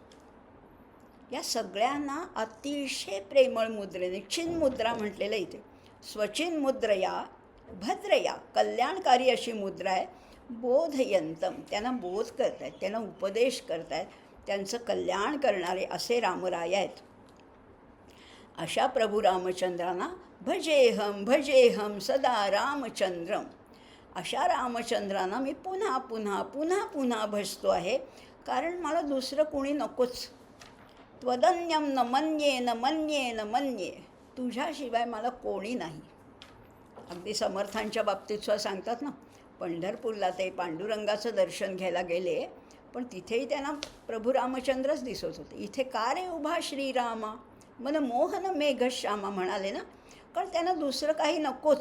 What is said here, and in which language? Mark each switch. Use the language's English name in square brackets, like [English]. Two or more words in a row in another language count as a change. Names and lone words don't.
[Marathi] या सगळ्यांना अतिशय प्रेमळ मुद्रेने, चिन्मुद्रा म्हटलेलं इथे, [Sanskrit] स्वचिन्मुद्रया भद्रया, [Marathi] कल्याणकारी अशी मुद्रा आहे. बोधयंतम, त्यांना बोध करत आहेत, त्यांना उपदेश करत आहेत, त्यांचं कल्याण करणारे असे रामराय आहेत. अशा प्रभू रामचंद्रांना [Sanskrit] भजेहम भजेहम सदा रामचंद्रम. [Marathi] अशा रामचंद्रांना मी पुन्हा पुन्हा पुन्हा पुन्हा भजतो आहे, कारण मला दुसरं कोणी नकोच. [Sanskrit] त्वदन्यम न मन्ये न मन्ये न मन्ये, [Marathi] तुझ्याशिवाय मला कोणी नाही. अगदी समर्थांच्या बाबतीत सुद्धा सांगतात ना, पंढरपूरला ते पांडुरंगाचं दर्शन घ्यायला गेले, पण तिथेही त्यांना प्रभू रामचंद्रच दिसत होते. इथे का रे उभा श्रीरामा मन मोहन मेघश्यामा म्हणाले ना, कारण त्यांना दुसरं काही नकोच.